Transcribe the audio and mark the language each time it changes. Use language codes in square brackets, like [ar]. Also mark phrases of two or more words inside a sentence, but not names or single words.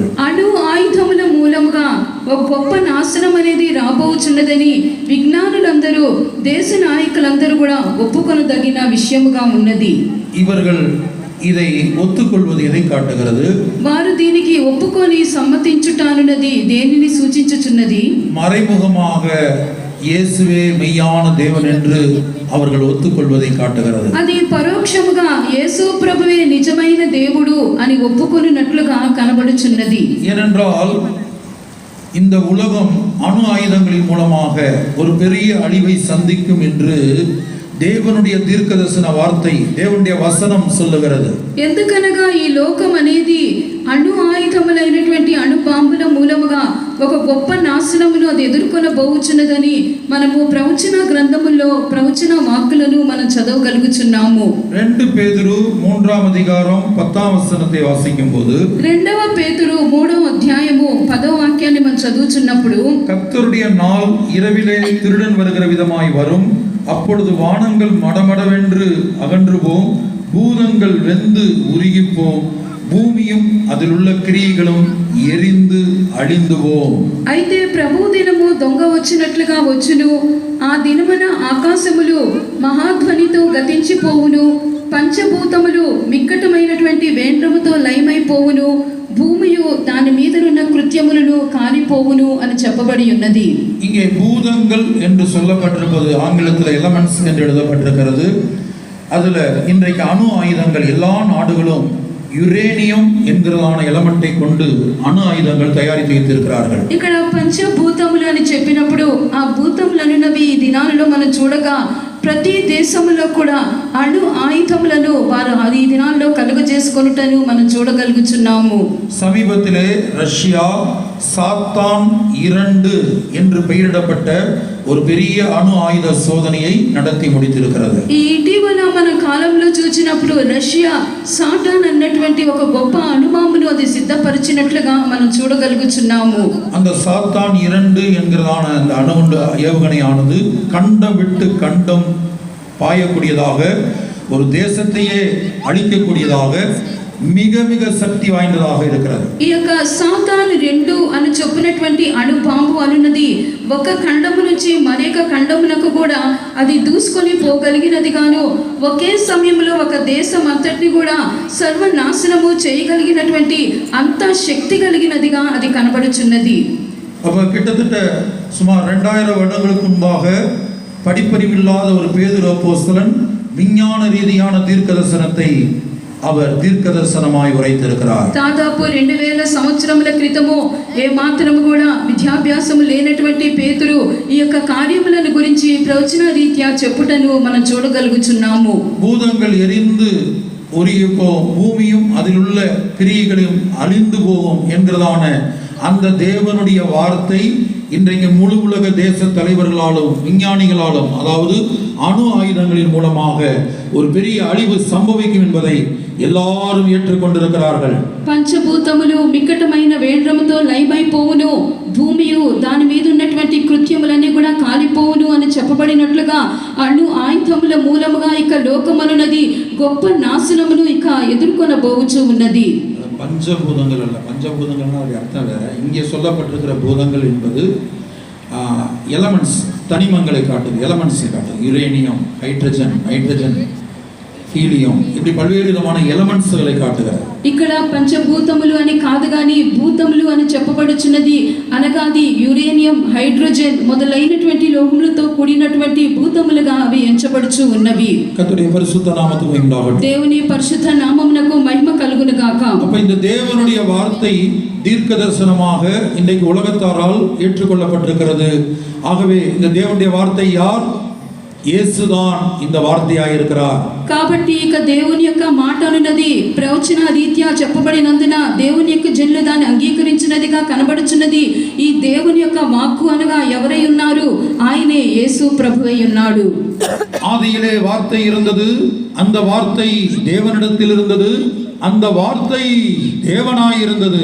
[te] అణు ఆయుధముల మూలముగా ఒక గొప్ప నాశనం అనేది రాబోచున్నదని విజ్ఞానులందరూ దేశ నాయకులందరూ కూడా ఒప్పుకొనదగిన విషయముగా ఉన్నది. [ta] இவர்கள் இதை ஒத்துக்கொள்வது எதை காட்டுகிறது? [te] వారు దీనికి ఒప్పుకొని సమ్మతించుటానున్నది దేనిని సూచించుచున్నది? [ta] மறைமுகமாக இயேசுவே மெய்யான தேவன் என்று அவர்கள் ஒத்துக்கொள்வதை காட்டுகிறது. [te] అది పరోక్షముగా యేసు ప్రభువే నిజమైన దేవుడు అని ఒప్పుకొనున్నట్లుగా కనబడుచున్నది. [ta] ஏனென்றால் இந்த உலகம் அணு ஆயுதங்களின் மூலமாக ஒரு பெரிய அழிவை சந்திக்கும் என்று தேவனுடைய தீர்க்கதரிசன வார்த்தை தேவனுடைய வசனம் சொல்லுகிறது. [te] ఎందుకనగా ఈ లోకం అనేది అణు ఆయుధములైనటువంటి అణు బాంబుల మూలముగా ఒక గొప్ప నాశనమును అది ఎదుర్కొనబోచున్నదని మనము ప్రవచన గ్రంథముల్లో ప్రవచన వాక్కులను మనం చదవగలుగుచున్నాము. [ta] 2 பேதுரு 3ஆம் அதிகாரம் 10ஆம் வசனத்தை வாசிக்கும்போது [te] 2వ పేతురు 3వ అధ్యాయము 10వ వాక్యాన్ని మనం చదువుచున్నప్పుడు [ta] கர்த்தருடைய நாள் இரவிலே திருடன் வருகிற விதமாய் வரும், அப்பொழுது வானங்கள் மடமடவென்று அகன்று போம், பூதங்கள் வெந்து உருகிப்போம், பூமியும் அதில் உள்ள கிரியைகளும் எரிந்து அழிந்துபோம். [te] అయితే ప్రభు దినము దొంగ వచ్చినట్లుగా వచ్చును, ఆ దినమున ఆకాశములు మహాధ్వనితో గతించిపోవును, పంచభూతములు మిక్కటమైనటువంటి వేండ్రముతో లయమైపోవును, భూమియు దాని మీదనున్న కృత్యములను కాలిపోవును అని చెప్పబడి ఉన్నది. [ta] இங்கே பூதங்கள் என்று சொல்லப்பட்டிருப்பது ஆங்கிலத்தில் எலமெண்ட்ஸ் என்று எழுதப்பட்டிருக்கிறது. அதுல இன்றைக்கு அணு ஆயுதங்கள் எல்லா நாடுகளும் யுரேனியம் என்கிறதான எலமெண்டை கொண்டு అణు ఆయుధங்கள் [te] తయారు చేయించారు. ఇక్కడ పంచభూతములు అని చెప్పినప్పుడు ఆ భూతములనున్నవి ఈ దినాలలో మనం చూడగా ప్రతి దేశంలో కూడా అణు ఆయుధములను వారు ఈ దినాల్లో కలుగజేసుకొనుటను మనం చూడగలుగుచున్నాము. [ta] సమీపத்திலே రష్యా சாத்தான் 2 என்று பெயரிடப்பட்ட ஒரு பெரிய அணு ஆயுத சோதனையை நடத்தி முடித்திருக்கிறது. [te] ఈ ఇటీవల మన కాలంలో చూసినప్పుడు రష్యా సాటాన్ అన్నటువంటి ఒక గొప్ప అణుబాంబును అది సిద్ధపరిచినట్లుగా మనం చూడగలుగుచున్నాము. [ta] அந்த சாத்தான் 2 என்கிறதான அந்த அணுகுண்டு ஏவுகணையானது கண்டம் விட்டு கண்டம் பாயக்கூடியதாக ஒரு தேசத்தையே அழிக்கக்கூடியதாக மிக மிக சக்தி வாய்ந்ததாக இருக்கிறது. [te] ఈ యొక్క సాతాను 2 అని చెప్పినటువంటి అణుబాంబు అనున్నది ఒక ఖండము నుంచి మరొక ఖండమునకు కూడా అది దూసుకొని పోగలిగినది గాను ఒకే సమయంలో ఒక దేశం అంతటిని కూడా సర్వనాశనము చేయగలిగినటువంటి అంత శక్తి కలిగినదిగా అది కనబడుచున్నది. [ta] அப்ப கிட்டத்தட்ட சுமார் 2000 வருடங்களுக்கு முன்பாக படிப்பறிவில்லாத ஒரு பேதுரு அப்போஸ்தலன் விஞ்ஞான ரீதியான தீர்க்கதரிசனத்தை அவர் தீர்க்கதரிசனமாய் உரைத்திருக்கிறார். [te] దాదాపు 2000 సంవత్సరముల క్రితము ఏ మాత్రము కూడా విద్యాభ్యాసము లేనటువంటి పేతురు ఈ యొక్క కార్యములను గురించి ప్రవచన రీత్యా చెప్పుటను మనం చూడగలుగుచున్నాము. [ta] பூதங்கள் எரிந்து உரியப்போ பூமியும் அதில் உள்ள கிரியைகளும் அழிந்து போகும் என்கிறதான அந்த தேவனுடைய வார்த்தை இன்றைக்கு முழு உலக தேச தலைவர்களாலும் விஞ்ஞானிகளாலும், அதாவது அணு ஆயுதங்களின் மூலமாக ஒரு பெரிய அழிவு சம்பவிக்கும் என்பதை எல்லாரும் ஏற்றுக்கொண்டிருக்கிறார்கள். [te] పంచభూతములు మిక్కటమైన వేండ్రముతో లయమైపోవును, భూమియు దాని మీద ఉన్నటువంటి కృత్యములన్నీ కూడా కాలిపోవును అని చెప్పబడినట్లుగా అణు ఆయుధముల మూలముగా ఇక లోకమనున్నది గొప్ప నాశనమును ఇక ఎదుర్కొనబోవచ్చు ఉన్నది. [ta] பஞ்சபூதங்கள் அல்ல, பஞ்சபூதங்கள்னா அது அர்த்தம் வேற. இங்கே சொல்லப்பட்டிருக்கிற பூதங்கள் என்பது எலமெண்ட்ஸ், தனிமங்களை காட்டுது, எலமெண்ட்ஸை காட்டுது. யுரேனியம், ஹைட்ரஜன், ஹீலியம், இப்படி பல்வேறு விதமான எலமெண்ட்ஸ்களை காட்டுகிறது. [te] ఇక్కడ పంచభూతములు అని కాదు గాని భూతములు అని చెప్పబడుచున్నది. అనగా అది యురేనియం, హైడ్రోజన్ మొదలైనటువంటి లోహములతో కూడినటువంటి భూతములుగా అవి ఎంచబడుచు ఉన్నవి. [ta] கர்த்தருடைய பரிசுத்த நாமத்துக்கு மகிமை உண்டாகட்டும். [te] దేవుని పరిశుద్ధ నామమునకు మహిమ కలుగును గాక. [ta] அப்ப இந்த தேவனுடைய வார்த்தை தீர்க்க தரிசனமாக இன்றைக்கு உலகத்தாரால் ஏற்றுக்கொள்ளப்பட்டிருக்கிறது. ஆகவே இந்த தேவனுடைய வார்த்தை யார்? இயேசுதான் இந்த வார்த்தையாய் இருக்கிறார். [te] కాబట్టి ఇక దేవుని యొక్క మాట అనున్నది ప్రవచన రీత్యా చెప్పబడినందున దేవుని యొక్క జనులు దాన్ని అంగీకరించినదిగా కనబడుచున్నది. ఈ దేవుని యొక్క వాక్కు అనగా ఎవరై ఉన్నారు? ఆయనే యేసు ప్రభువై ఉన్నాడు. [ta] ஆதியிலே வார்த்தை இருந்தது, அந்த வார்த்தை தேவனிடத்தில் இருந்தது, அந்த வார்த்தை தேவனாய் இருந்தது.